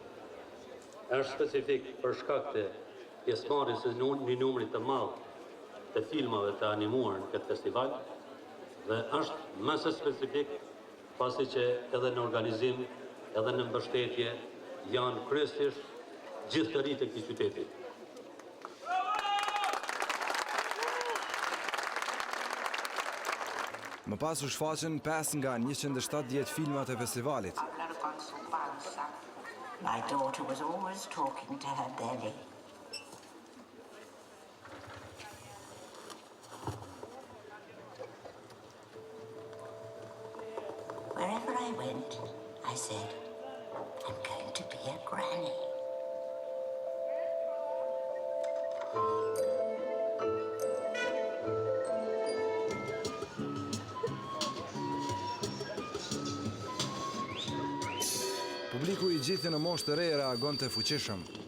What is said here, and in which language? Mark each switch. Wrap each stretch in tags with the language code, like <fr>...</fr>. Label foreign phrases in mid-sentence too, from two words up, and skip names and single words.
<sq>Është specifik për shkak të pjesëmarrjes së një numri të madh të filmave të animuar në këtë festival dhe është më së specifik pasi që edhe në organizim, edhe në mbështetje janë kryesisht gjithë të rritë e këtij qyteti. Më pas u shfaqen 5 nga 170 filmat e festivalit.</sq> <en>My daughter was always talking to her belly. Wherever I went, I said, I'm going to be a granny.</en> <sq>Publiku i gjithë në moshë të re reagonte fuqishëm.</sq>